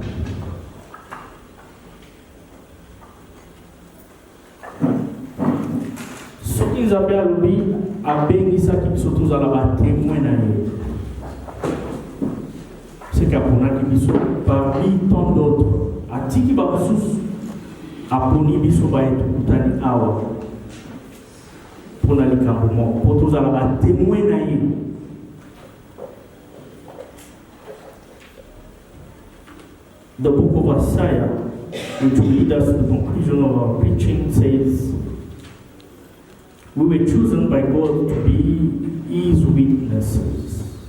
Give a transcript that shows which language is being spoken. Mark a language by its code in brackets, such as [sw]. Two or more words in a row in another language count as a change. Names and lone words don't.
[ln] Soki Nzambe alobi abengisaki biso tozala batémoin na ye, c'est qu'aponaki biso [fr] parmi tant d'autres [ln] atiki bamosusu aponi biso baetukutani awa mpona likambo moko po tozala batémoin na ye. [en] The book of Isaiah, which will lead us to the conclusion of our preaching, says, we were chosen by God to be His witnesses.